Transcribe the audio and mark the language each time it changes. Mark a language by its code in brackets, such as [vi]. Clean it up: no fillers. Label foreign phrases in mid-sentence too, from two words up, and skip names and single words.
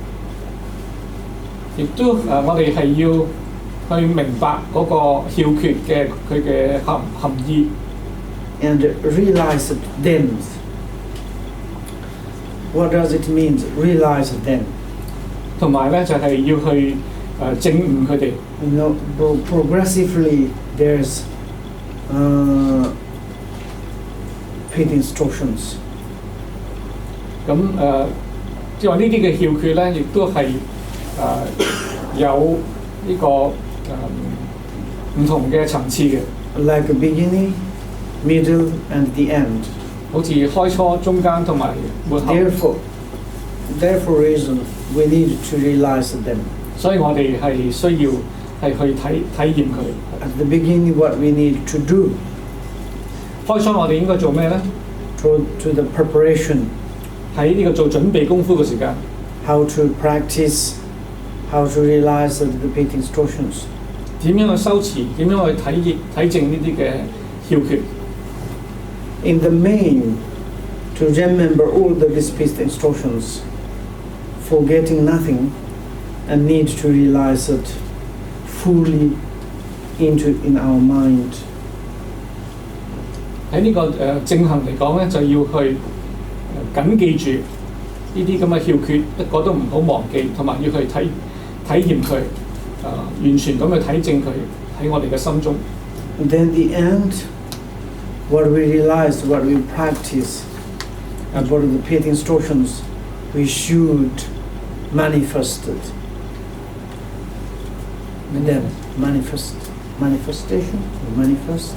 [yue] 亦都我哋係要去明白嗰個竅訣嘅佢嘅含義。 [en] And realize it then. What does it mean? Realize it then. [yue] 同埋咧就係要去證悟佢哋。 [en] You know, progressively there's pit instructions. [yue] 咁即係話呢啲嘅竅訣咧，亦都係有呢個唔同嘅層次嘅。 [en] Like a beginning, middle, and the end. [yue] 好似開初、中間同埋末後。 [en] Therefore, reason we need to realize them. [yue] 所以我哋係需要係去體驗佢。 [en] At the beginning, what we need to do? [yue] 開初我哋應該做咩咧 [en] ？To the preparation. [yue] 喺呢個做準備功夫嘅時間。 [en] How to practice, how to realize the pit instructions. [yue] 點樣去修持？點樣去體證呢啲嘅竅訣 [en] ？In the main, to remember all these pit instructions, forgetting nothing, and need to realize it fully in our mind. [yue] 喺呢個正行嚟講咧，就要去緊記住呢啲咁嘅竅訣，一個都唔好忘記，同埋要去體驗佢，完全咁去體證佢喺我哋嘅心中。 [en] And then the end, what we realize, what we practice, and what are the pit instructions, we should manifest it. And then manifestation, manifest.